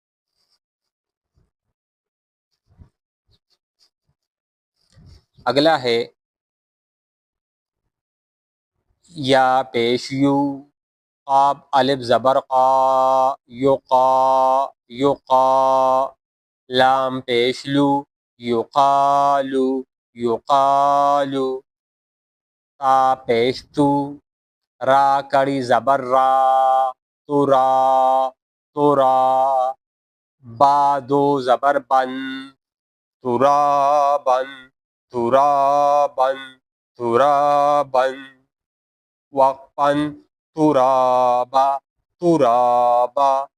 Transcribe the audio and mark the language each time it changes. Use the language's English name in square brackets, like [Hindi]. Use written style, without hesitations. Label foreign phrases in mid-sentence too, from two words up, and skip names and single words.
[Urdu] اگلا ہے یا پیش یو، قاف الف زبر [Arabic] قا، یقا، یقا، [Urdu] لام پیش لو، [Arabic] یقالو، یقالو، [Urdu] تا پیش تو، را کڑی زبر را، ترا، ترا، با دو زبر بن، [Arabic] ترابن، ترابن، ترابن، وقفن، ترابا، ترابا۔